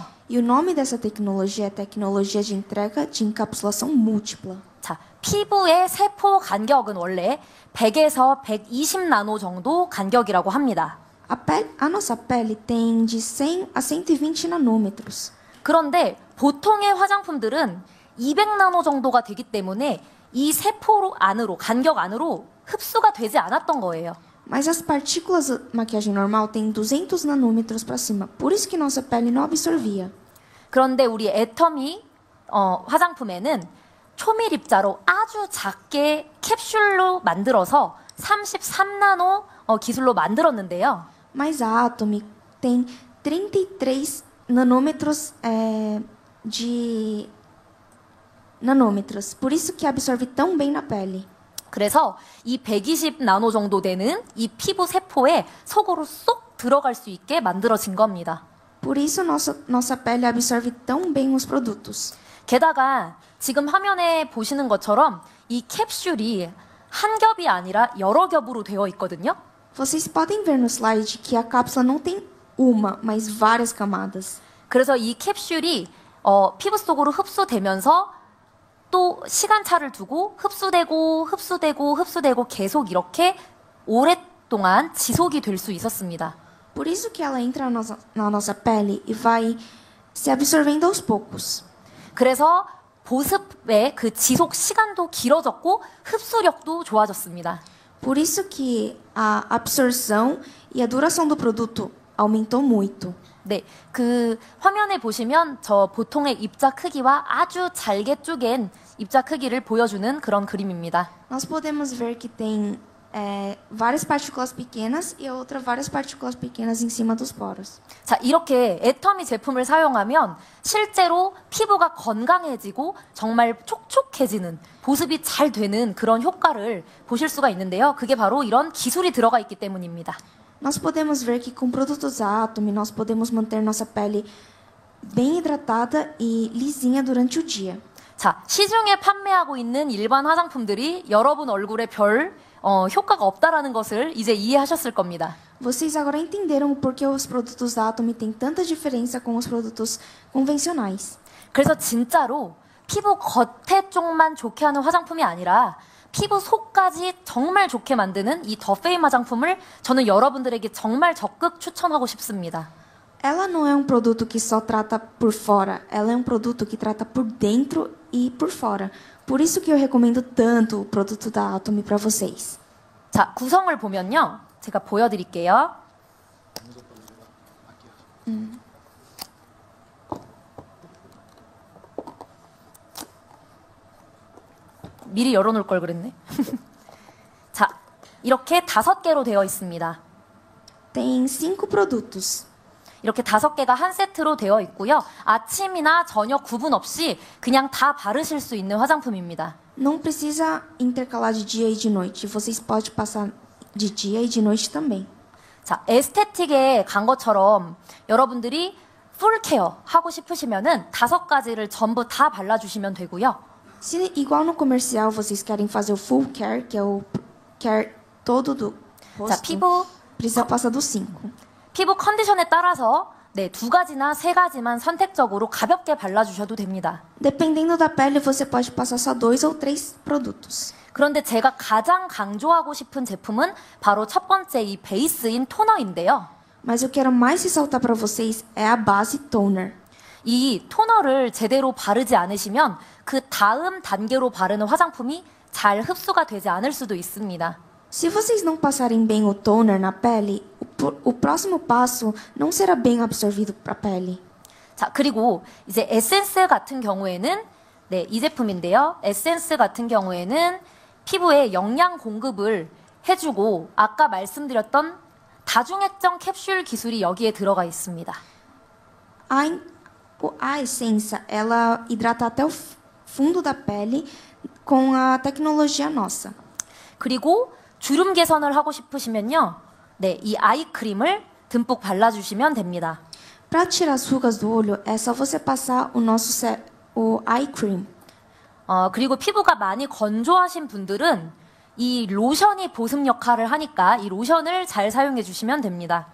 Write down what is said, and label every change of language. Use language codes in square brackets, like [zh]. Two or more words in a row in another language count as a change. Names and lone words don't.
[pt] E o nome dessa tecnologia é tecnologia de entrega de encapsulação múltipla. [ko] 자, pi부의 세포 간격은 원래 100에서 120 나노 정도 간격이라고 합니다. [pt] A nossa pele tem de 100 a 120 nanômetros. [ko] 그런데 보통의 화장품들은 200 나노 정도가 되기 때문에 이 세포 안으로, 간격 안으로 흡수가 되지 않았던 거예요. [pt] Mas as partículas da maquiagem normal têm 200 nanômetros para cima. Por isso que nossa pele não absorvia. [ko] 그런데 우리 애터미 화장품에는 초밀입자로 아주 작게 캡슐로 만들어서 33나노 기술로 만들었는데요. [pt] Mas a Atomy tem 33 nanômetros de nanômetros. Por isso que absorve tão bem na pele. [ko] 그래서 이 120 나노 정도 되는 이 피부 세포에 속으로 쏙 들어갈 수 있게 만들어진 겁니다. [pt] Por isso nossa pele absorve tão bem os produtos. [ko] 게다가 지금 화면에 보시는 것처럼 이 캡슐이 한 겹이 아니라 여러 겹으로 되어 있거든요. [pt] Vocês podem ver no slide que a cápsula não tem uma, mas várias camadas. [ko] 그래서 이 캡슐이 피부 속으로 흡수되면서 또 시간차를 두고 흡수되고 계속 이렇게 오랫동안 지속이 될 수 있었습니다. [pt] Por isso que ela entra na nossa pele e vai se absorvendo aos poucos. [ko] 그래서 보습의 그 지속 시간도 길어졌고 흡수력도 좋아졌습니다. [pt] Por isso que a absorção e a duração do produto aumentou muito. [ko] 네, 그 화면에 보시면 저 보통의 입자 크기와 아주 잘게 쪼갠 입자 크기를 보여주는 그런 그림입니다. [pt] Nós podemos ver que tem várias partículas pequenas e outra várias partículas pequenas em cima dos poros. [ko] 자, 이렇게 애터미 제품을 사용하면 실제로 피부가 건강해지고 정말 촉촉해지는, 보습이 잘 되는 그런 효과를 보실 수가 있는데요. 그게 바로 이런 기술이 들어가 있기 때문입니다. [pt] Nós podemos ver que com produtos Atomy nós podemos manter nossa pele bem hidratada e lisinha durante o dia. [ko] 자, 시중에 판매하고 있는 일반 화장품들이 여러분 얼굴에 별 효과가 없다라는 것을 이제 이해하셨을 겁니다. [pt] Vocês agora entenderam por que os produtos da Atomy têm tanta diferença com os produtos convencionais. [ko] 그래서 진짜로 피부 겉에 쪽만 좋게 하는 화장품이 아니라 피부 속까지 정말 좋게 만드는 이 더 페임 화장품을 저는 여러분들에게 정말 적극 추천하고 싶습니다. [pt] Ela não é produto que só trata por fora, ela é produto que trata por dentro e por fora. Por isso que eu recomendo tanto o produto da Atomy para vocês. [ko] 자, 구성을 보면요. 제가 보여드릴게요. 미리 열어놓을 걸 그랬네. 자, 이렇게 5개로 되어 있습니다. [pt] Tem 5 produtos. [ko] 이렇게 5개가 한 세트로 되어 있고요. 아침이나 저녁 구분 없이 그냥 다 바르실 수 있는 화장품입니다. [pt] Não precisa intercalar de dia e de noite. Vocês podem passar de dia e de noite também. [ko] 자, 에스테틱에 간 것처럼 여러분들이 풀케어 하고 싶으시면은 5가지를 전부 다 발라주시면 되고요. [pt] Se igual no comercial vocês querem fazer o [en] full care, [pt] que é o care todo do [ko] 자, [pt] rosto, precisa passar dos 5. [ko] 피부 컨디션에 따라서 2가지나 3가지만 선택적으로 가볍게 발라주셔도 됩니다. [pt] Dependendo da pele, você pode passar só 2 ou 3 produtos. [ko] 그런데 제가 가장 강조하고 싶은 제품은 바로 첫 번째 이 베이스인 토너인데요. [pt] Mas eu quero mais ressaltar para vocês é a base toner. [ko] 이 토너를 제대로 바르지 않으시면 그 다음 단계로 바르는 화장품이 잘 흡수가 되지 않을 수도 있습니다. [pt] Se vocês não passarem bem o toner na pele, o próximo passo não será bem absorvido para a pele. [ko] 자, 그리고 이제 에센스 같은 경우에는 네, 이 제품인데요. 에센스 같은 경우에는 피부에 영양 공급을 해주고 아까 말씀드렸던 다중액정 캡슐 기술이 여기에 들어가 있습니다. [pt] A essência, ela hidrata até o fundo da pele com a tecnologia nossa. [ko] 그리고 주름 개선을 하고 싶으시면요. 네, 이 아이크림을 듬뿍 발라주시면 됩니다. [pt] Para tirar as rugas do olho, é só você passar o [en] eye cream. [ko] 그리고 피부가 많이 건조하신 분들은 이 로션이 보습 역할을 하니까 이 로션을 잘 사용해 주시면 됩니다.